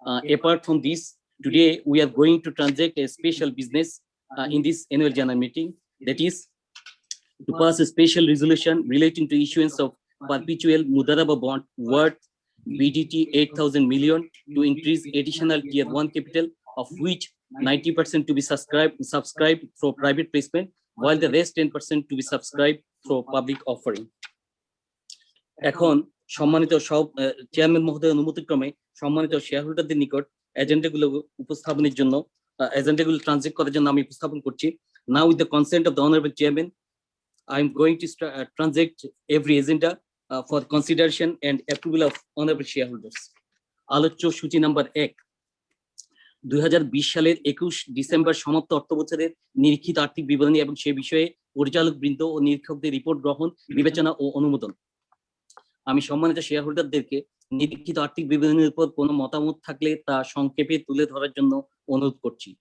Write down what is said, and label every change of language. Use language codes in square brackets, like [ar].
[en] Apart from this, today we are going to transact a special business in this annual general meeting, that is to pass a special resolution relating to issuance of perpetual mudaraba bond worth BDT 8,000 million to increase additional tier 1 capital, of which 90% to be subscribed through private placement, while the rest 10% to be subscribed through public offering. [bn] এখন সম্মানিত সব chairman মহোদয়ের অনুমতিক্রমে সম্মানিত শেয়ারহোল্ডারদের নিকট এজেন্ডাগুলো উপস্থাপনের জন্য এজেন্ডাগুলো ট্রানজ্যাক্ট করার জন্য আমি উপস্থাপন করছি। [en] Now with the consent of the honorable chairman, I am going to transact every agenda for consideration and approval of honorable shareholders. [bn] আলোচ্য সূচি নাম্বার 1, 2020 সালের 21 ডিসেম্বর সমাপ্ত অর্থ বছরের নিরীক্ষিত আর্থিক বিবরণী এবং সে বিষয়ে পরিচালক বৃন্দ ও নিরীক্ষকদের রিপোর্ট গ্রহণ, বিবেচনা ও অনুমোদন। আমি সম্মানিত শেয়ারহোল্ডারদেরকে নিরীক্ষিত আর্থিক বিবরণীর উপর কোনো মতামত থাকলে তা সংক্ষেপে তুলে ধরার জন্য অনুরোধ করছি।